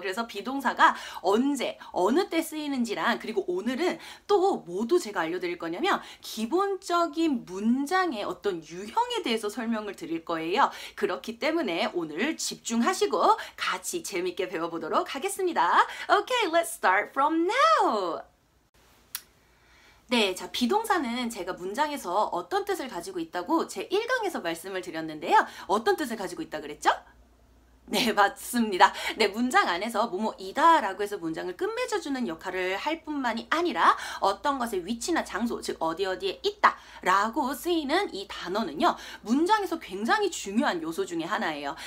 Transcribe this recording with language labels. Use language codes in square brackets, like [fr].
[ko] 그래서 비동사가 언제, 어느 때 쓰이는지랑 그리고 오늘은 또 모두 제가 알려드릴 거냐면 기본적인 문장의 어떤 유형에 대해서 설명을 드릴 거예요. 그렇기 때문에 오늘 집중하시고 같이 재밌게 배워보도록 하겠습니다. [en] Okay, let's start from now. [ko] 네, 자, 비동사는 제가 문장에서 어떤 뜻을 가지고 있다고 제 1강에서 말씀을 드렸는데요. 어떤 뜻을 가지고 있다 그랬죠? 네, 맞습니다. 네, 문장 안에서 뭐뭐이다 라고 해서 문장을 끝맺어주는 역할을 할 뿐만이 아니라 어떤 것의 위치나 장소, 즉 어디에 있다 라고 쓰이는 이 단어는요, 문장에서 굉장히 중요한 요소 중에 하나예요.